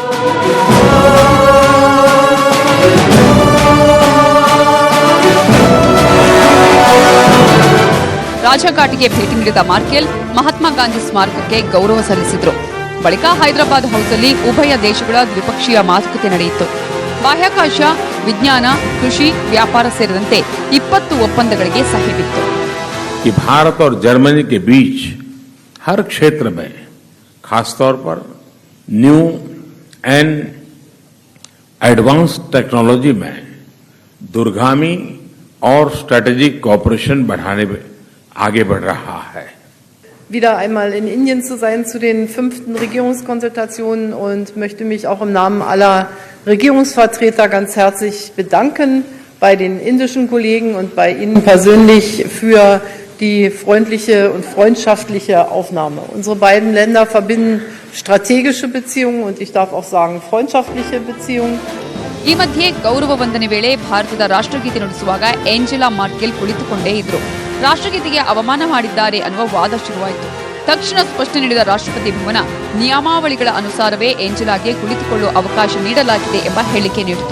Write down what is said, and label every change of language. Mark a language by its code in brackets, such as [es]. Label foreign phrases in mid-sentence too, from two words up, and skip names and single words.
[kn] ರಾಜಘಾಟ್ಗೆ ಭೇಟಿ ನೀಡಿದ ಮಾರ್ಕೆಲ್ ಮಹಾತ್ಮ ಗಾಂಧಿ ಸ್ಮಾರಕಕ್ಕೆ ಗೌರವ ಸಲ್ಲಿಸಿದ್ರು. ಬಳಿಕ ಹೈದರಾಬಾದ್ ಹೌಸ್ನಲ್ಲಿ ಉಭಯ ದೇಶಗಳ ದ್ವಿಪಕ್ಷೀಯ ಮಾತುಕತೆ ನಡೆಯಿತು. ಬಾಹ್ಯಾಕಾಶ, ವಿಜ್ಞಾನ, ಕೃಷಿ, ವ್ಯಾಪಾರ ಸೇರಿದಂತೆ 20 ಒಪ್ಪಂದಗಳಿಗೆ ಸಹಿ ಬಿತ್ತು. [hi] कि भारत और जर्मनी के बीच हर क्षेत्र में, खासतौर पर [en] new and advance technology [hi] में दूरगामी और [en] strategic cooperation [hi] बढ़ाने में आगे बढ़ रहा है. [de] Wieder einmal in Indien zu sein zu den 5. Regierungskonsultationen und möchte mich auch im Namen aller Regierungsvertreter ganz herzlich bedanken. bei den indischen Kollegen und bei Ihnen persönlich für die freundliche und freundschaftliche Aufnahme. Unsere beiden Länder verbinden strategische Beziehungen und ich darf auch sagen freundschaftliche Beziehungen. [kn] ಈ ಮಧ್ಯೆ ಗೌರವ ವಂದನೆ ವೇಳೆ ಭಾರತದ ರಾಷ್ಟ್ರಗೀತೆ ನುಡಿಸುವಾಗ ಏಂಜೆಲಾ ಮಾರ್ಕೆಲ್ ಕುಳಿತುಕೊಂಡೇ ಇದ್ರು. ರಾಷ್ಟ್ರಗೀತೆಗೆ ಅವಮಾನ ಮಾಡಿದ್ದಾರೆ ಅನ್ನುವ ವಾದ ಶುರುವಾಯಿತು. ತಕ್ಷಣ ಸ್ಪಷ್ಟನೆ ನೀಡಿದ ರಾಷ್ಟ್ರಪತಿ ಭವನ ನಿಯಮಾವಳಿಗಳ ಅನುಸಾರವೇ ಏಂಜೆಲಾಗೆ ಕುಳಿತುಕೊಳ್ಳುವ ಅವಕಾಶ ನೀಡಲಾಗಿದೆ ಎಂಬ ಹೇಳಿಕೆ ನೀಡಿತು.